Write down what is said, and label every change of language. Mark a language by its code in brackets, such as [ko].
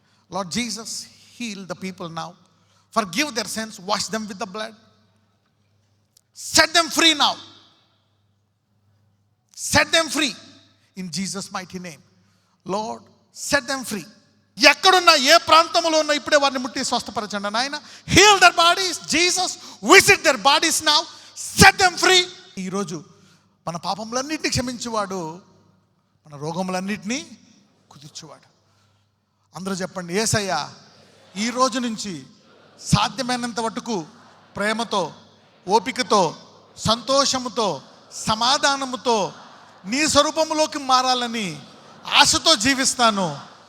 [en] Lord Jesus, heal the people now. Forgive their sins, wash them with the blood. Set them free now. Set them free in Jesus' mighty name. Lord, set them free. [te] ఎక్కడున్నా, ఏ ప్రాంతంలో ఉన్నా ఇప్పుడే వారిని ముట్టి స్వస్థపరచండి నాయన. [en] Heal their bodies. Jesus, visit their bodies now. Set them free. ఈరోజు [te] మన పాపములన్నింటినీ క్షమించువాడు, మన రోగములన్నింటినీ కుదుర్చువాడు. అందరూ చెప్పండి, యేసయ్యా ఈ రోజు నుంచి సాధ్యమైనంత మటుకు ప్రేమతో, ఓపికతో, సంతోషముతో, సమాధానముతో నీ స్వరూపములోకి మారాలని ఆశతో జీవిస్తాను.